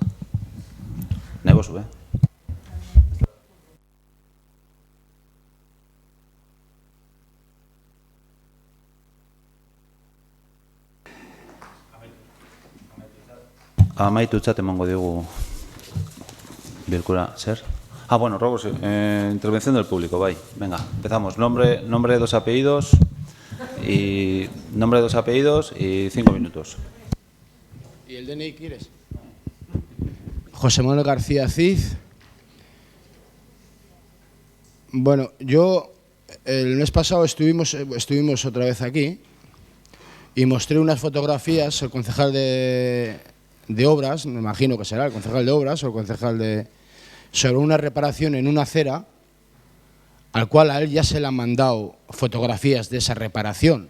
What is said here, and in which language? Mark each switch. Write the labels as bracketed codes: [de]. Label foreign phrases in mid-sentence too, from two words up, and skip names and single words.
[eu] Nahi bozu, Amaitutzat emango digu bilkura, zer? [es] Bueno, ruego, intervención del público, bai. Venga, empezamos. Nombre, 2 apellidos y 5 minutos. ¿Y el DNI quieres? José Manuel García Cid. Bueno, yo el mes pasado estuvimos otra vez aquí y mostré unas fotografías al concejal de obras, me imagino que será el concejal de obras o el concejal sobre una reparación en una acera, al cual a él ya se le han mandado fotografías de esa reparación.